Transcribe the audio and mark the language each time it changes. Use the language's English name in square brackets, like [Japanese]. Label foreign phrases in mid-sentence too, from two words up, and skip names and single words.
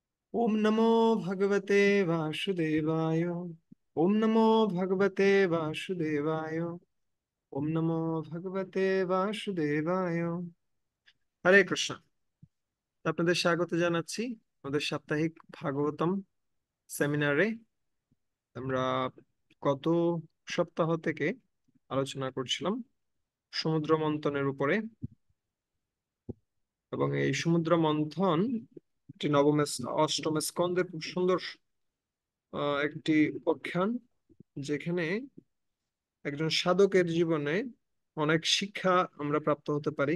[Sanskrit] ओम नमो भगवते वासुदेवाय। ओम नमो भगवते वासुदेवाय। ओम नमो भगवते वासुदेवाय। [Bangla] হরে কৃষ্ণ। আপনাদের স্বাগত জানাচ্ছি আমাদের সাপ্তাহিক ভাগবতম সেমিনারে। আমরা গত সপ্তাহ থেকে আলোচনা করছিলাম সমুদ্র মন্থনের উপরে, এবং এই সমুদ্র মন্থন একটি অষ্টম স্কন্ধের খুব সুন্দর একটি উপাখ্যান, যেখানে একজন সাধকের জীবনে অনেক শিক্ষা আমরা প্রাপ্ত হতে পারি।